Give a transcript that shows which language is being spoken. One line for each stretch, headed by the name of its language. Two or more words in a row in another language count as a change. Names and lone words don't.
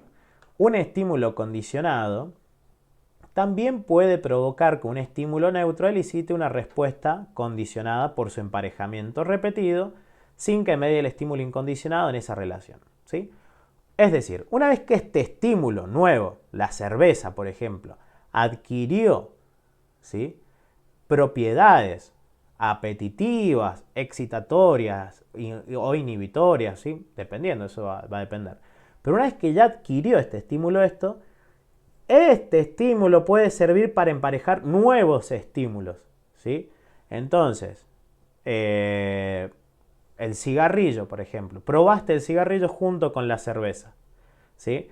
Spanish: Un estímulo condicionado también puede provocar que un estímulo neutro elicite una respuesta condicionada por su emparejamiento repetido sin que medie el estímulo incondicionado en esa relación, ¿sí? Es decir, una vez que este estímulo nuevo, la cerveza por ejemplo, adquirió, ¿sí?, propiedades apetitivas, excitatorias o inhibitorias, ¿sí?, dependiendo, eso va a depender. Pero una vez que ya adquirió este estímulo este estímulo puede servir para emparejar nuevos estímulos, ¿sí? Entonces, el cigarrillo, por ejemplo. Probaste el cigarrillo junto con la cerveza, ¿sí?